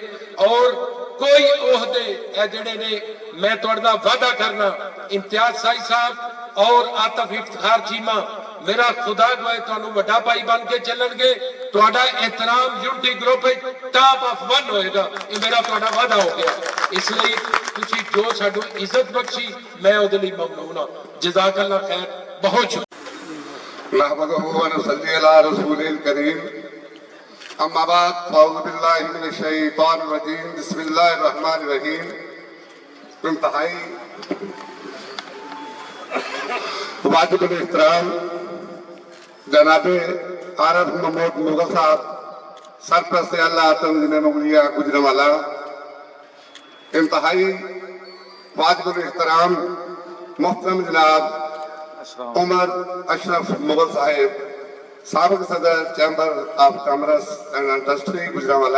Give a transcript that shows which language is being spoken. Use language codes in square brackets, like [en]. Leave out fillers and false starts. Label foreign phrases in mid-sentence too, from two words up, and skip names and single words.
[pa] ਔਰ ਕੋਈ ਉਹਦੇ ਇਹ ਜਿਹੜੇ ਨੇ ਮੈਂ ਤੁਹਾਡੇ ਨਾਲ ਵਾਅਦਾ ਕਰਨਾ, ਇਮਤਿਆਜ਼ ਸਾਈ ਸਾਹਿਬ ਔਰ ਆਤਫ ਇਫਤਖਾਰ ਚੀਮਾ ਮੇਰਾ ਖੁਦਾ ਗਵਾਏ ਤੁਹਾਨੂੰ ਵੱਡਾ ਭਾਈ ਬਣ ਕੇ ਚੱਲਣਗੇ। ਤੁਹਾਡਾ ਇਹਤਰਾਮ ਯੂਨਿਟੀ ਗਰੁੱਪ [en] top of [pa] 1 ਹੋਏਗਾ, ਇਹ ਮੇਰਾ ਤੁਹਾਡਾ ਵਾਅਦਾ ਹੋ ਗਿਆ। ਇਸ ਲਈ ਤੁਸੀਂ ਜੋ ਸਾਨੂੰ ਇੱਜ਼ਤ ਬਖਸ਼ੀ ਮੈਂ ਉਹਦੇ ਲਈ ਮਮਨੂਨ ਹਾਂ। [ar] جزاك الله خير, [pa] ਬਹੁਤ ਸ਼ੁਕਰੀਆ। [ar] نحمده ونصلي على رسوله الكريم، أما بعد، أعوذ بالله من الشيطان الرجيم، بسم الله الرحمن الرحيم. [ur] انتہائی واجب الاحترام جناب عارف محمود مغل صاحب، سرپرست اللہ تنظیم مغلیہ گوجرانوالہ. انتہائی واجب الاحترام محترم جناب عمر اشرف مغل صاحب، سابق صدر چیمبر آف کامرس اینڈ انڈسٹری گوجرانوالہ.